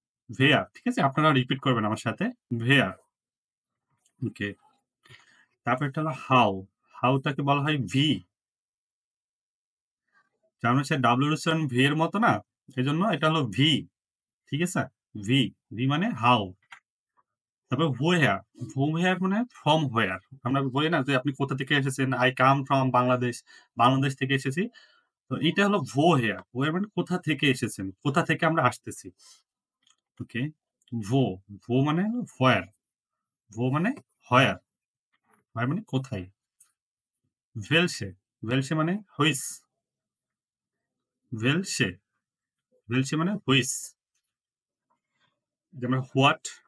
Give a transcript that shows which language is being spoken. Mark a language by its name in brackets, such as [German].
[Bangla] wer ঠিক আছে? আপনারা রিপিট করবেন আমার সাথে। wer ওকে। তারপর হলো হাউ। হাউ টাকে বলা হয় wie। জার্মান ভাষায় W এর উচ্চারণ V এর মতো না? এজন্য এটা হলো wie। ঠিক আছে? wie। wie মানে হাউ। তারপর where। where মানে from where। আমরা বলি না যে আপনি কোথা থেকে এসেছেন? [English] I come from Bangladesh. [Bangla] Bangladesh থেকে এসেছি। তো এটা হলো woher। woher মানে কোথা থেকে এসেছেন? কোথা থেকে আমরা আসতেছি। ওকে। wo। wo মানে হলো where। wo মানে where। where মানে কোথায়। welche। welche মানে হুইচ। welche। welche মানে হুইচ। যেমন হোয়াট,